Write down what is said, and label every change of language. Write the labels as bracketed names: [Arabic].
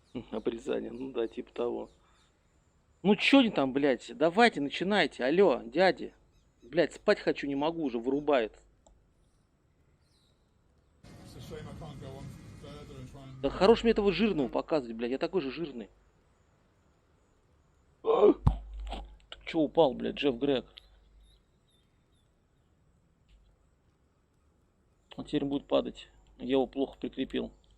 [Russian] Обрезание, ну да, типа того. Ну чё они там, блядь, давайте, начинайте, алло, дяди. Блядь, спать хочу, не могу уже, вырубает. [English] It's a shame I can't go on further and try and... [Russian] Да хорош мне этого жирного показывать, блядь, я такой же жирный. Ты чё упал, блядь, Джефф Грег? Он теперь будет падать. Я его плохо прикрепил.